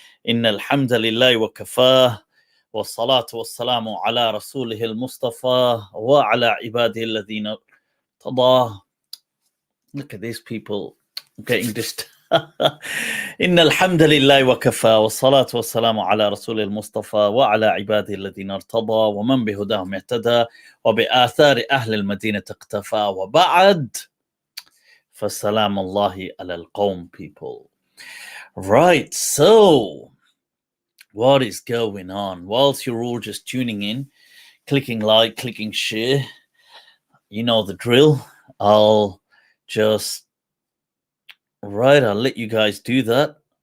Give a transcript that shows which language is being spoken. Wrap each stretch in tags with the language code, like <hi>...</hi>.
<ar>إن الحمد لله وكفاه والصلاة والسلام على رسوله المصطفى وعلى عباده الذين ارتضاه.</ar> <en>Look at these people getting this.</en> <ar>إن الحمد لله وكفى والصلاة والسلام على رسوله المصطفى وعلى عباده الذين ارتضى ومن بهداهم اهتدى وبآثار أهل المدينة اقتفى وبعد فسلام الله على القوم people.</ar> <en>Right, so what is going on? Whilst you're all just tuning in, clicking like, clicking share, you know the drill. I'll let you guys do that.</en>